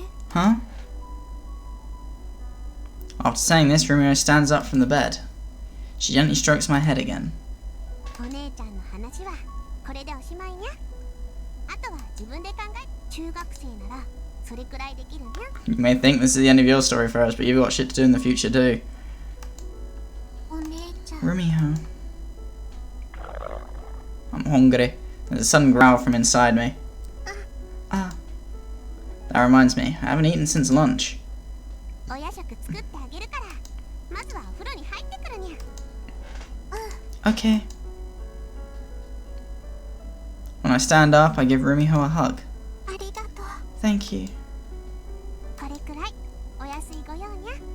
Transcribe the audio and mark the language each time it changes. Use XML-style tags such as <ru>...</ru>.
<en>Huh? After saying this, Rumio stands up from the bed. She gently strokes my head again.</en> <ja>お姉ちゃんの話はこれでおしまいにゃ。あとは自分で考え。中学生ならそれくらいできるにゃ。</ja> <en>You may think this is the end of your story first, but you've got shit to do in the future too.</en> <ja>お姉ちゃん。</ja> <en>Rumio. I'm hungry. There's a sudden growl from inside me. Ah. That reminds me, I haven't eaten since lunch.</en> <ja>お夜食作ってあげるから。まずはお風呂に入ってくるにゃ。</ja> <en>Okay. When I stand up, I give Rumio a hug.</en> <ja>ありがとう。</ja> <en>Thank you.</en> <ja>これくらいお安いご用にゃ。</ja>